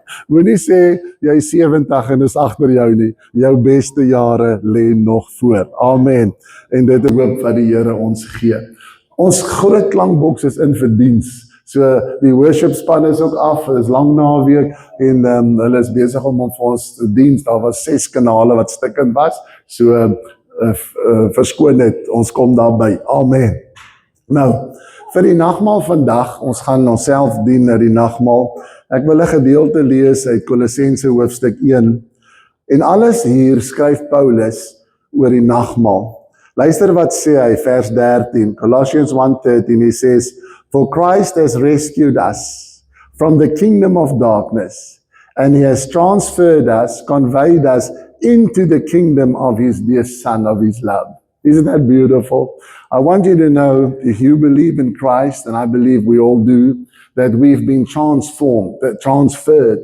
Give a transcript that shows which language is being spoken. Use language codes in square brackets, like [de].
[af] Moenie sê, jy is 70 en is agter jou nie. Jou beste jare lê nog voor. Amen. En dit is hoop wat die Here ons gee. Ons groot klankboks is in vir diens. So die worship span is ook af, het is lang naweek en hulle is besig om vir ons te diens. Daar was 6 kanale wat stikkend was. So verskoon net, ons kom daarby. Amen. Nou, vir die nagmaal vandag, ons gaan onsself dien na die nagmaal. Ek wil 'n gedeelte lees uit Kolossense hoofstuk 1. En alles hier skryf Paulus oor die nagmaal. Luister wat sê hy, vers 13. [en] Colossians 1:13, he says, for Christ has rescued us from the kingdom of darkness, and he has transferred us, conveyed us into the kingdom of his dear Son, of his love. Isn't that beautiful? I want you to know, if you believe in Christ, and I believe we all do, that we've been transformed, transferred.